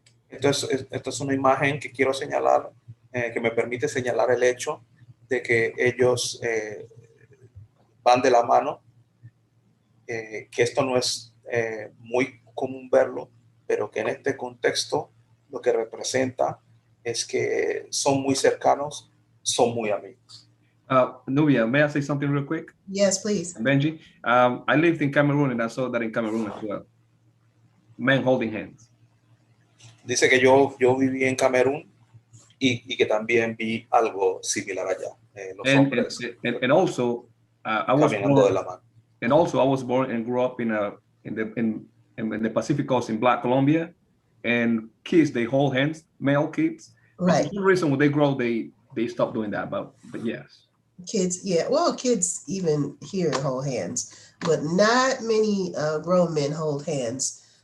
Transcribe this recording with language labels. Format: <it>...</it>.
<es>Esto es una imagen que quiero señalar, que me permite señalar el hecho de que ellos van de la mano, que esto no es muy común verlo, pero que en este contexto lo que representa es que son muy cercanos, son muy amigos.</es> <en>Nubia, may I say something real quick? Yes, please. Benji, I lived in Cameroon and I saw that in Cameroon as well. Men holding hands.</en> <es>Dice que yo viví en Camerún y que también vi algo similar allá. Los hombres</es> <en>And also, I was</en> <es>caminando de</es> <en>born,</en> <es>la mano.</es> <en>and also I was born and grew up in the Pacific Coast in Black Colombia, and kids, they hold hands, male kids. Right. For some reason, when they grow, they stop doing that. But yes. Kids, yeah. Well, kids even here hold hands, but not many grown men hold hands.</en>